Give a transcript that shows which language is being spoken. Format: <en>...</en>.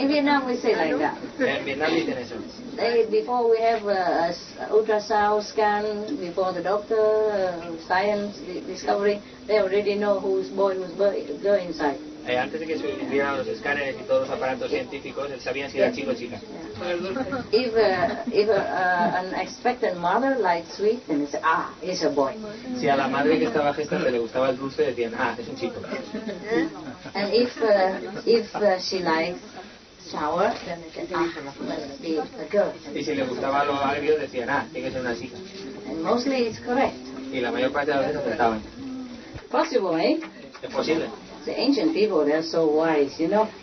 <en>In Vietnam we say like that.</en> <es>En Vietnam dicen eso.</es> <en>Before we have a ultrasound scan, before the doctor, science discovery, they already know who's boy, who's girl inside.</en> <es>Antes de que se hicieran los escáneres y todos los aparatos científicos, sabían si era chico o chica.</es> <en>If an expectant mother likes sweet, then they say, it's a boy.</en> <es>Si a la madre que estaba gestante le gustaba el dulce, decían, es un chico.</es> <en>And if she likes sour, then they say, must be a girl.</en> <es>Y si le gustaba lo agrio, decían, tiene que ser una chica.</es> <en>And mostly it's correct.</en> <es>Y la mayor parte de las veces acertaban.</es> <en>Possible, eh?</en> <es>Es posible.</es> <en>The ancient people, they're so wise, you know.</en>